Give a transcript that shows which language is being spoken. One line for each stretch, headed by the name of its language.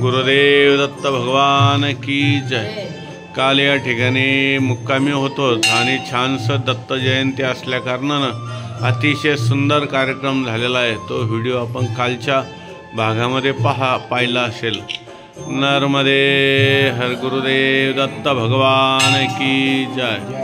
Hindi: गुरुदेव दत्त भगवान की जय।
Marathi: काल या ठिकाणी मुक्कामी होतो आणि छानसं दत्त जयंती असल्या कारणानं अतिशय सुंदर कार्यक्रम झालेला आहे। तो व्हिडिओ आपण कालच्या भागामध्ये पाहिला असेल। नर्मदे हर।
Hindi: गुरुदेव दत्त भगवान की जय।